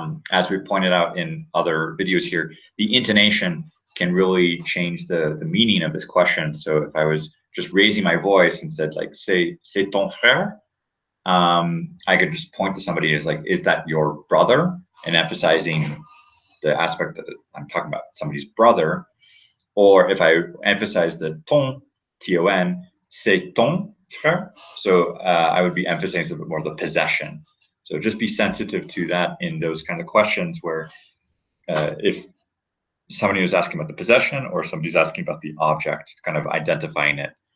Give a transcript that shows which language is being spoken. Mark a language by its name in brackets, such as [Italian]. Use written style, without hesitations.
[English] As we pointed out in other videos here, the intonation can really change the meaning of this question. So if I was just raising my voice and said like, [French] c'est ton frère, [English] I could just point to somebody as like, is that your brother? And emphasizing the aspect that I'm talking about somebody's brother. Or if I emphasize the ton, T-O-N, [French] c'est ton frère. [English] So I would be emphasizing a bit more the possession. So just be sensitive to that in those kind of questions where if somebody was asking about the possession or somebody's asking about the object, kind of identifying it.